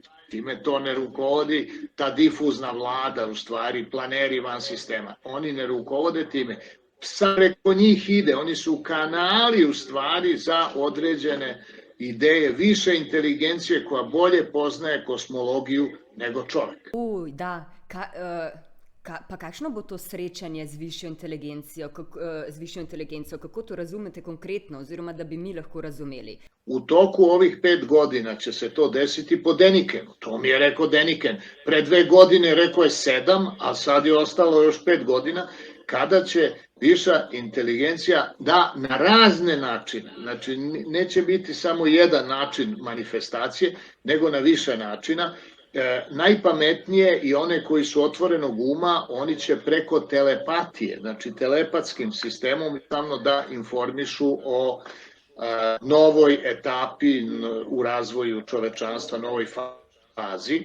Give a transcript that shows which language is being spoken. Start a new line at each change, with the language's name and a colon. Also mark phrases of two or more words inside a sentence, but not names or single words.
Serbian: Time to ne rukovodi ta difuzna vlada, u stvari planeri van sistema. Oni ne rukovode time. Sad preko njih ide, oni su kanali u stvari za određene ideje više inteligencije koja bolje poznaje kosmologiju nego čovjek.
Slovenian: Da, pa kakšno bo to srečanje z višjo inteligencijo? Kako to razumete konkretno, oziroma da bi mi lahko razumeli?
Serbian: U toku ovih 5 godina će se to desiti po Denikenu. To mi je rekao Deniken. Pre 2 godine rekao je 7, a sad je ostalo još 5 godina, kada će viša inteligencija da na razne načine, znači neće biti samo jedan način manifestacije, nego na više načina, najpametnije i one koji su otvorenog uma, oni će preko telepatije, znači telepatskim sistemom samo da informišu o novoj etapi u razvoju čovečanstva, novoj fazi.